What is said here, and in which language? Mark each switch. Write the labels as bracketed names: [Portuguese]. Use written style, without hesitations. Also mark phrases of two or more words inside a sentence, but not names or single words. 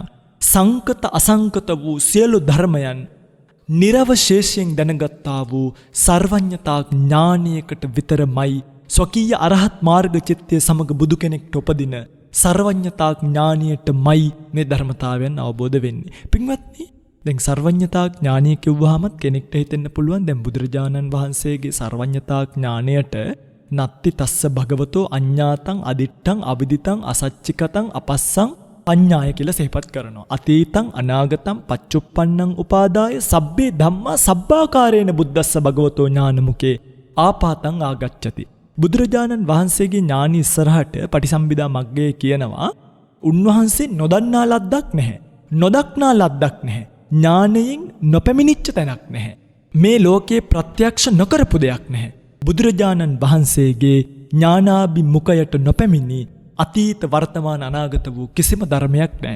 [Sinhala] සංකත අසංකත වූ සියලු ධර්මයන් නිර්වශේෂයෙන් දැනගත්තා වූ සර්වඥතා ඥානයකට විතරමයි ස්වකීය අරහත් මාර්ග චිත්තය සමග බුදු කෙනෙක්ට උපදින සර්වඥතා ඥානයටමයි මේ ධර්මතාවයන් අවබෝධ වෙන්නේ. පින්වත්නි දැන් සර්වඥතා ඥානය කිව්වහමත් කෙනෙක්ට හිතෙන්න පුළුවන් දැන් බුදුරජාණන් වහන්සේගේ සර්වඥතා ඥානයට [Pali] නත්ති තස්ස භගවතෝ අඤ්ඤාතං අදිත්තං අවිදිතං අසච්චිකතං අපස්සං පඤ්ඤාය [Sinhala] කියලා සිහිපත් කරනවා. [Pali] අතීතං අනාගතං පච්චුප්පන්නං උපාදාය සබ්බේ ධම්මා සබ්බාකාරේන බුද්දස්ස භගවතෝ ඥානමුකේ ආපාතං ආගච්ඡති. [Sinhala] බුදුරජාණන් වහන්සේගේ ඥානි ඉස්සරහට පටිසම්භිදා මග්ගයේ කියනවා උන්වහන්සේ නොදන්නා ලද්දක් නැහැ. නොදක්නා ලද්දක් නැහැ. ඥානයෙන් නොපැමිණිච්ච තැනක් නැහැ. මේ ලෝකේ ප්‍රත්‍යක්ෂ නොකරපු දෙයක් නැහැ. බුදුරජාණන් වහන්සේගේ ඥානාභිමුඛයට නොපැමිණි අතීත වර්තමාන අනාගත වූ කිසිම ධර්මයක් නැහැ.